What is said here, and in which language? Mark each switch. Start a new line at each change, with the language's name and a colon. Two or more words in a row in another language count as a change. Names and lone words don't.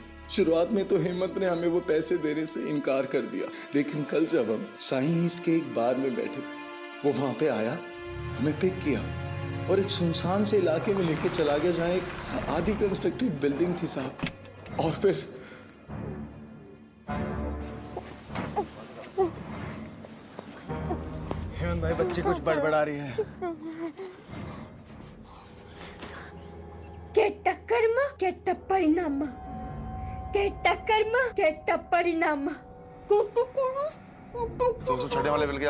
Hindi: शुरुआत में तो हेमंत ने हमें वो पैसे देने से इनकार कर दिया, लेकिन कल जब हम साईं ईस्ट के एक बार में बैठे, वो वहां पे आया, हमें पिक किया और एक सुनसान से इलाके में लेके चला गया जहाँ एक आधी
English: constructed building
Hindi: थी साहब। और फिर हेमंत भाई, बच्ची कुछ बड़बड़ा रही है।
Kannada: ಕೆಟ್ಟ ಕರ್ಮ ಕೆಟ್ಟ ಪರಿಣಾಮ, ಕೆಟ್ಟ ಕರ್ಮ ಕೆಟ್ಟ ಪರಿಣಾಮ।
Hindi: तो उसको छठे वाले मिल गया।